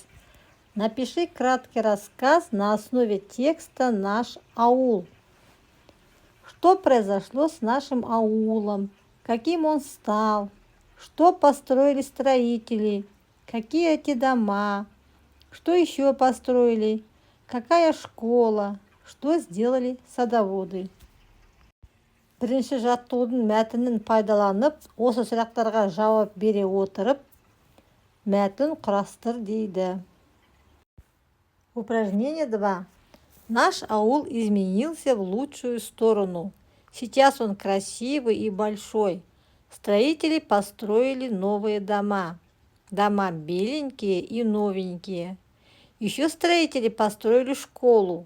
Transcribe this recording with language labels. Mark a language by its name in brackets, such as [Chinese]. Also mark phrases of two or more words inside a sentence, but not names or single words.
[Russian] Напиши краткий рассказ на основе текста «Наш аул». Что произошло с нашим аулом? Каким он стал? Что построили строители? Какие эти дома? Что еще построили? Какая школа? Что сделали садоводы? [Kazakh] Бірінші жаттығудың мәтінін пайдаланып, осы сұрақтарға жауап бере отырып, мәтін құрастыр дейді. [Russian] Упражнение 2. Наш аул изменился в лучшую сторону. Сейчас он красивый и большой. Строители построили новые дома. Дома беленькие и новенькие. Еще строители построили школу.